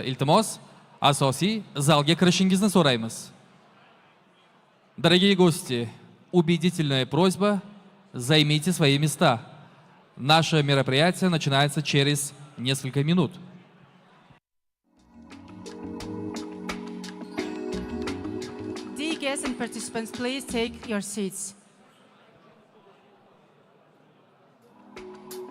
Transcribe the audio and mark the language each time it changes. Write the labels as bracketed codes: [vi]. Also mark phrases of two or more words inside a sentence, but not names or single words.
[uz] Iltimos, asosiy zalga kirishingizni so'raymiz. [ru] Дорогие гости, убедительная просьба, займите свои места. Наше мероприятие начинается через несколько минут. [en] Dear guests and participants, please take your seats.